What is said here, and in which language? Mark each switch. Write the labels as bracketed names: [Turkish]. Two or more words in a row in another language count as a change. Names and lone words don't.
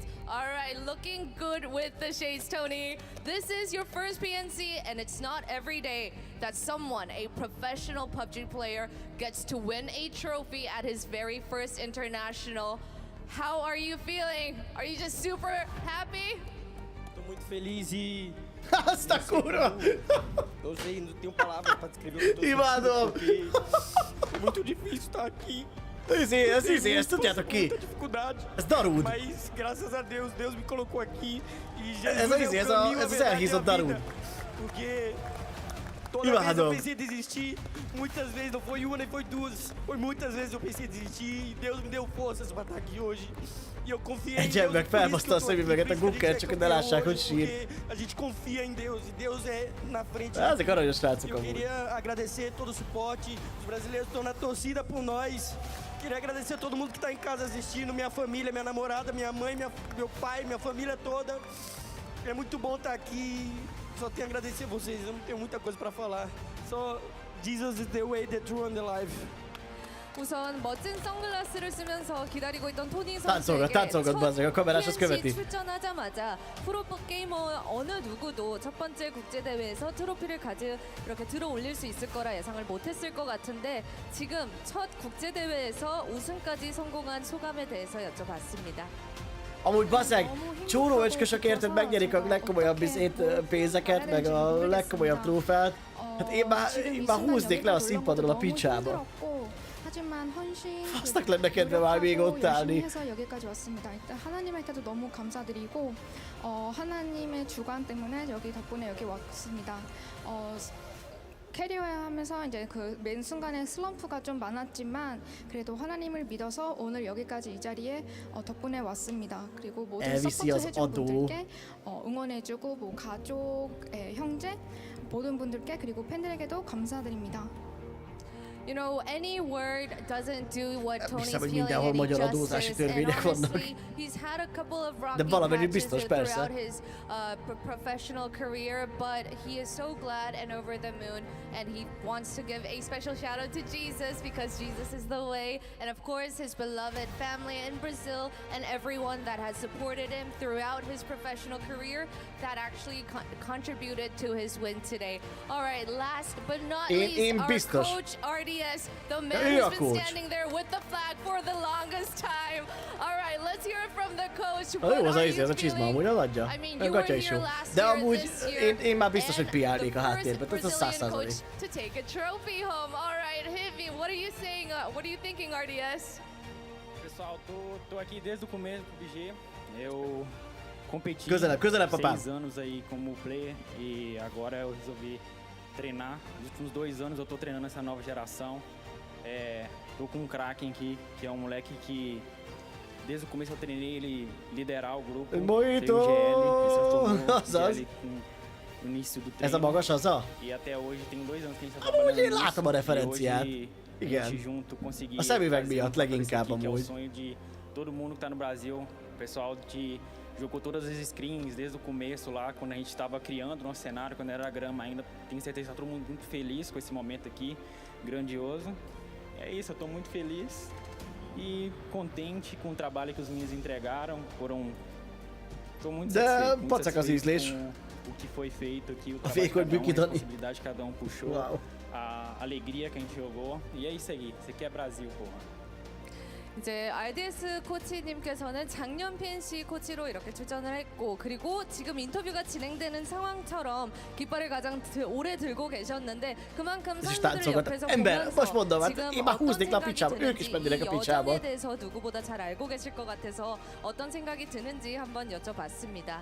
[English] All right, looking good with the shades, Tony. This is your first PNC, and it's not every day that someone, a professional PUBG player, gets to win a trophy at his very first international. How are you feeling? Are you just super happy? [Portuguese] Tô muito feliz e... [Hungarian] Asta kurva! [Portuguese] Eu sei, não tenho palavras pra descrever o que eu tô [Hungarian] Imádom! [Portuguese] sentindo, porque é muito difícil estar aqui. [Hungarian] Ezt tudjátok ki? Ez Darud. [Portuguese] Mas graças a Deus, Deus me colocou aqui e Jesus [Hungarian] ez az elhízott Darud. [Portuguese] Porque toda vez eu pensei em desistir, muitas vezes, não foi uma nem foi duas, foi muitas vezes eu pensei em desistir e Deus me deu forças pra estar aqui hoje. E eu confiei em Deus. [Hungarian] Egy ember felbaszta a szemüveget a gukkert, csak hogy ne lássák, hogy sír. [Portuguese] A gente confia em Deus e Deus é na frente. [Hungarian] Ezek aranyos srácok [Portuguese] Eu [Hungarian] amúgy. [Portuguese] queria agradecer todo o suporte, os brasileiros estão na torcida por nós. Queria agradecer a todo mundo que está em casa assistindo, minha família, minha namorada, minha mãe, meu pai, minha família toda. É muito bom estar aqui. Só tenho a agradecer a vocês, eu não tenho muita coisa para falar. [English] Só Jesus is the way, the true and the life. [Korean] 우선 멋진 선글라스를 쓰면서 기다리고 있던 토니 선수에게 첫 PNC 출전하자마자 프로 게이머 어느 누구도 첫 번째 국제대회에서 트로피를 이렇게 들어 올릴 수 있을 거라 예상을 못했을 것 같은데 지금 첫 국제대회에서 우승까지 성공한 소감에 대해서 여쭤봤습니다. [Hungarian] Amúgy basszeg, csóró öcskösök érted megnyerik a legkomolyabb pénzeket, meg a legkomolyabb trófeát. Hát én már húznék le a színpadról a picsába. [Korean] 하지만 헌신 [Hungarian] Fasznak lenne kedve már még ott állni. [Korean] 해서 여기까지 왔습니다. 일단 하나님한테도 너무 감사드리고 하나님의 주관 때문에 여기 덕분에 여기 왔습니다. 캐리어 하면서 이제 그 맨 순간에 슬럼프가 좀 많았지만 그래도 하나님을 믿어서 오늘 여기까지 이 자리에 덕분에 왔습니다. 그리고 모든 서포트 해준 분들께 응원해주고 뭐 가족, 형제 모든 분들께 그리고 팬들에게도 감사드립니다. [English] You know, any word doesn't do what Tony's [Hungarian] Hiszem, hogy [English] feeling [Hungarian] mindenhol [English] any [Hungarian] magyar adózási [English] justice. And törvények vannak. honestly, he's had a couple of rocky [Hungarian] De valamennyi [English] patches [Hungarian] biztos, persze. [English] throughout his professional career, but he is so glad and over the moon, and he wants to give a special shout out to Jesus because Jesus is the way, and of course his beloved family in Brazil and everyone that has supported him throughout his professional career that actually contributed to his win today. All right, last but not least, our coach RDS, the man who's been standing there with the flag for the longest time. All right, let's hear it from the coach. [Hungarian] Jó az ez a csizma, amúgy eladja. A gatya is jó. De amúgy én már biztos, hogy piálnék a háttérben, tehát ez 100%. [English] To take a trophy home. All right, Hivi, what are you saying? What are you thinking, RDS? [Portuguese] Pessoal, tô aqui desde o começo do PUBG. Eu competi [Hungarian] közelebb, papá. [Portuguese] 6 anos aí como player e agora eu resolvi treinar. Nos últimos 2 anos eu tô treinando essa nova geração. Tô com um Kraken aqui, que é um moleque que desde o começo eu treinei ele liderar o grupo. Muito! No início do treino. [Hungarian] Ez a magas az a? [Portuguese] E até hoje tem 2 anos que a gente tá trabalhando nisso. [Hungarian] Amúgy látom a referenciát. Igen. [Portuguese] Junto conseguir [Hungarian] a szemüveg miatt leginkább amúgy. [Portuguese] Que é o sonho de todo mundo que tá no Brasil. O pessoal jogou todas as screens desde o começo lá, quando a gente estava criando nosso cenário, quando era grama ainda. Tenho certeza que tá todo mundo muito feliz com esse momento aqui, grandioso. É isso, eu tô muito feliz e contente com o trabalho que os meninos entregaram. Tô muito satisfeito com o que foi feito aqui, o trabalho de cada um, a responsabilidade que cada um puxou, a alegria que a gente jogou. E é isso aí, isso aqui é Brasil, porra. [Korean] 이제 RDS 코치님께서는 작년 PNC 코치로 이렇게 출전을 했고 그리고 지금 인터뷰가 진행되는 상황처럼 깃발을 가장 오래 들고 계셨는데 그만큼 선수들을 옆에서 보면서 지금 어떤 생각이 드는지 이 여정에 대해서 누구보다 잘 알고 계실 것 같아서 어떤 생각이 드는지 한번 여쭤봤습니다.